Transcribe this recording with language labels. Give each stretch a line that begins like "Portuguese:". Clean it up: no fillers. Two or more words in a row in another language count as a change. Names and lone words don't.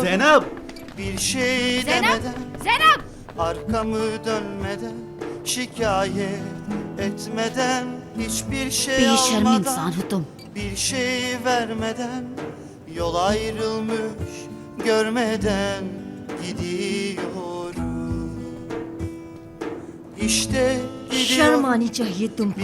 Turkish: Zeynep! Bir şey Zeynep! demeden, Zeynep! arkamı dönmeden, şikayet etmeden, hiçbir şey
Hindi: बेशर्म
Turkish: almadan,
Hindi: इंसान हो तुम।
Turkish: bir şey vermeden, yol ayrılmış görmeden gidiyorum. İşte gidiyor.
Hindi: शर्म आनी चाहिए तुमको।